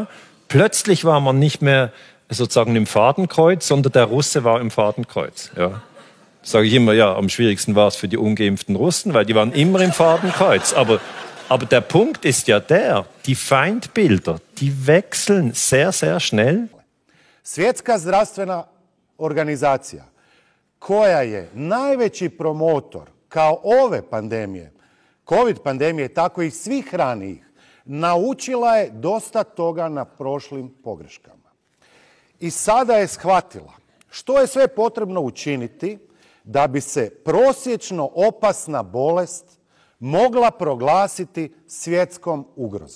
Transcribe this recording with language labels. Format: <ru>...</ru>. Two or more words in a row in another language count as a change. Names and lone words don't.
<de>Plötzlich war man nicht mehr sozusagen im Fadenkreuz, sondern der Russe war im Fadenkreuz. Ja? Sage ich immer, ja, am schwierigsten war es für die ungeimpften Russen, weil die waren immer im Fadenkreuz. Aber der Punkt ist ja der, die Feindbilder, die wechseln sehr, sehr schnell.</de> <hr>Svjetska zdravstvena organizacija, koja je najveći promotor kao ove pandemije, COVID pandemije, tako i svih ranijih, naučila je dosta toga na prošlim pogreškama. I sada je shvatila što je sve potrebno učiniti da bi se prosječno opasna bolest mogla proglasiti svjetskom ugrozom.</hr>